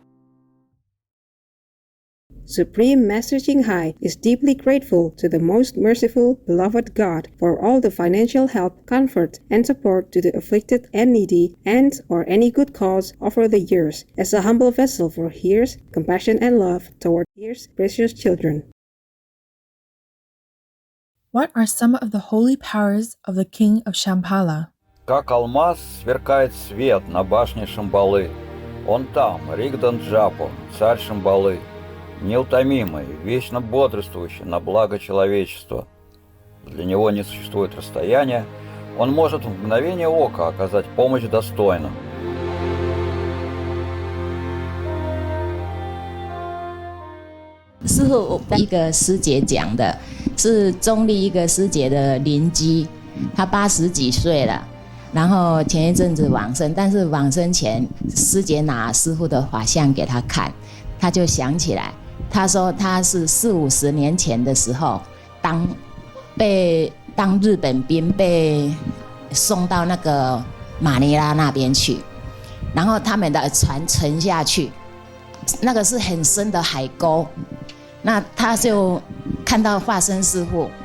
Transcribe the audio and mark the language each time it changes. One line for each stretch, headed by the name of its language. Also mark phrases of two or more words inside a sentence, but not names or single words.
English: Supreme Master Ching Hai is deeply grateful to the most merciful, beloved God for all the financial help, comfort, and support to the afflicted and needy and or any good cause over the years, as a humble vessel for His compassion and love toward His precious children. What are some of the holy powers of the King of Shambhala?
Russian: Как алмаз сверкает свет на башне Шамбалы. Он там, Ригдан Джапо, царь Шамбалы, неутомимый, вечно бодрствующий на благо человечества. Для него не существует расстояния, он может в мгновение ока оказать помощь достойным.
Chinese: 是一个师姐讲的，是中立一个师姐的邻居，她80几岁了，然后前一阵子往生，但是往生前师姐拿师父的法相给她看，她就想起来他说他是40-50年前的时候，当日本兵被送到那个马尼拉那边去，然后他们的船沉下去，那个是很深的海沟，那他就看到化身师父